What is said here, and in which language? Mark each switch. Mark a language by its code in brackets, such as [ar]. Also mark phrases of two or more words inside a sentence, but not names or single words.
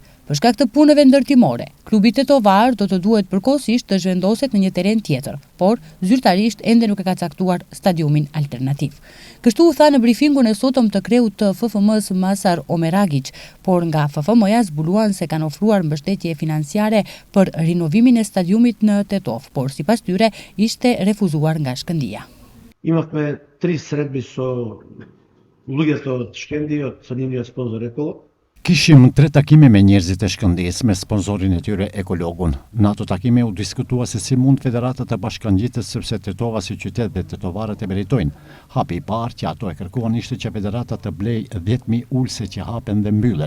[sq] Për shkak të punëve ndërtimore, klubi tetovar do të duhet përkohësisht të zhvendoset në një teren tjetër, por zyrtarisht ende nuk e ka caktuar stadiumin alternativ. Kështu u tha në brifingun e sotëm të kreut të FFM-s Masar Omeragic, por nga FFM-ja zbuluan se kanë ofruar mbështetje financiare për rinovimin e stadiumit në Tetov, por sipas tyre ishte refuzuar nga Shkëndia. [mk] Имахме 3 средби со луѓето од Шкенди, од нивниот спонзор Еколог. [sq] Kishim 3 takime me njerëzit e Shkëndijës me sponsorin e tyre Ekologun. Në ato takime u diskutua se si mund federata të bashkangjitet sepse Tetova si qytet dhe tetovarët e meritojnë. Hapi i parë që ato e kërkuan ishte që federata të blej 10.000 ulse që hapen dhe mbyllen.